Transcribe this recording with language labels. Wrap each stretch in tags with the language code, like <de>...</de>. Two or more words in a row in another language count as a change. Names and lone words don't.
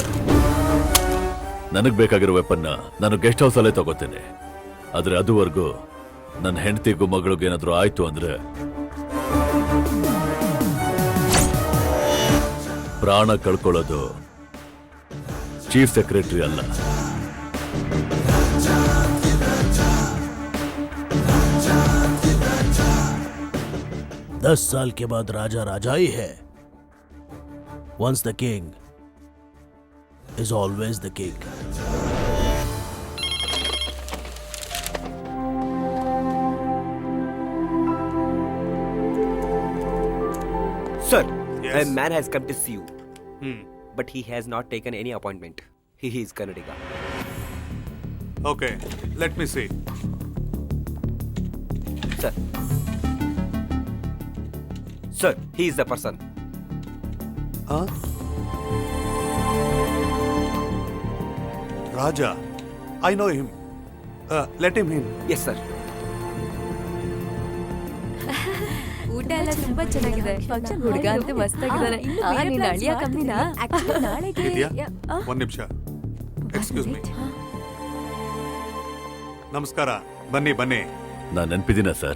<kn>ನನಗ್ ಬೇಕಾಗಿರೋ ವೆಪನ್ನ ನಾನು</kn> <en>guest house</en> <kn>ಅಲ್ಲೇ ತಗೋತೇನೆ. ಆದ್ರೆ ಅದುವರೆಗೂ ನನ್ನ ಹೆಂಡತಿಗೂ ಮಗಳಿಗೂ ಏನಾದ್ರೂ ಆಯ್ತು ಅಂದ್ರೆ ಪ್ರಾಣ ಕಳ್ಕೊಳ್ಳೋದು</kn> <en>chief secretary</en> <kn>ಅಲ್ಲ.</kn> <hi>दस साल के बाद राजा राजा ही है.</hi> <en>Once the king is always the king. Sir, a man has come to see you. But he has not taken any appointment. He is Kannadiga. Okay, let me see. Sir. Sir, he is the person. Huh? Raja, I know him. Let him in. Yes, sir.</en> <kn>ಊಟ ಎಲ್ಲ ತುಂಬಾ ಚೆನ್ನಾಗಿದೆ. ಫಂಕ್ಷನ್ ಹುಡುಗ ಅಂತ ಮಸ್ತಾಗಿದ್ದಾನೆ. ನಿನ್ನ ಅಳಿಯ ಕಮ್ಮಿನ ಆಕ್ಚುಲಿ ನಾಳೆಗೆ ಇದೆಯಾ? ಒಂದು ನಿಮಿಷ.</kn> <en>excuse me.</en> <kn>ನಮಸ್ಕಾರ. ಬನ್ನಿ ಬನ್ನಿ. ನಾನು ನೆನ್ಪಿದ್ದೀನ ಸರ್?</kn>